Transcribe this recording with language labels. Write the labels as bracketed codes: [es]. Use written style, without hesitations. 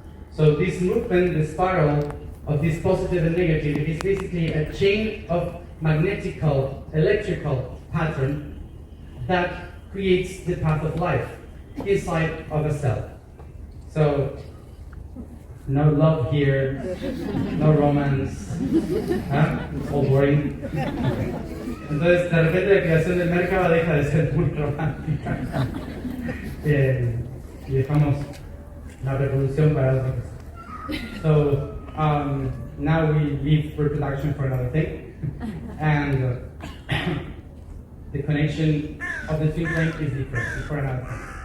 [en] So this movement, the spiral of this positive and negative, is basically a chain of magnetical, electrical pattern that creates the path of life inside of a cell. So, no love here, no romance, it's all boring. [es] Entonces, de repente la creación del mercado deja de ser muy romántica y dejamos la reproducción para otra cosa. [en] So, now we leave reproduction for another thing, and the connection of the twin flame is different, it's for another thing.